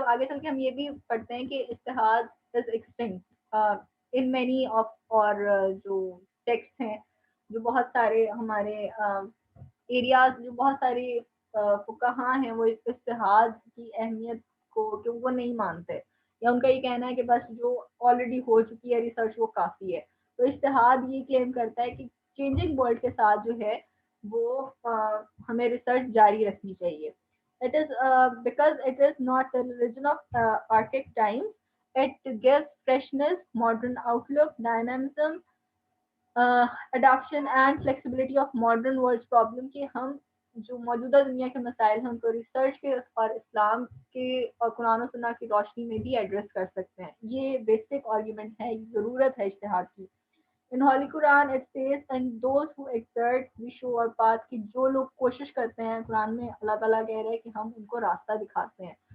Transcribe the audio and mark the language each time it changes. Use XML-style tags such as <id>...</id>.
<ur>اب آگے چل کے ہم یہ بھی پڑھتے ہیں کہ اتحاد از ایکسٹنکٹ ان مینی آف, اور جو ٹیکسٹ ہیں, جو بہت سارے ہمارے ایریاز, جو بہت سارے فقہاء ہیں وہ اتحاد کی اہمیت کو کہ وہ نہیں مانتے, یا ان کا یہ کہنا ہے کہ بس جو آلریڈی ہو چکی ہے ریسرچ وہ کافی ہے. تو اتحاد یہ کلیم کرتا ہے کہ چینجنگ ورلڈ کے ساتھ جو ہے وہ ہمیں ریسرچ جاری رکھنی چاہیے.</ur> <en>It is because it is not the religion of archaic times. It gives freshness, modern outlook, dynamism, adoption and flexibility of modern world's problem.</en> <ur>کہ ہم جو موجودہ دنیا کے مسائل ہیں ان کو ریسرچ کے اور اسلام کے اور قرآن و سنت کی روشنی میں بھی ایڈریس کر سکتے ہیں. یہ بیسک آرگیومنٹ ہے, ضرورت ہے اجتہاد کی.</ur> <en>In Holy Quran it says, and those who exert we show our path,</en> <ur>کہ جو لوگ کوشش کرتے ہیں, قرآن میں اللہ تعالیٰ کہہ رہے ہیں کہ ہم ان کو راستہ دکھاتے ہیں.</ur>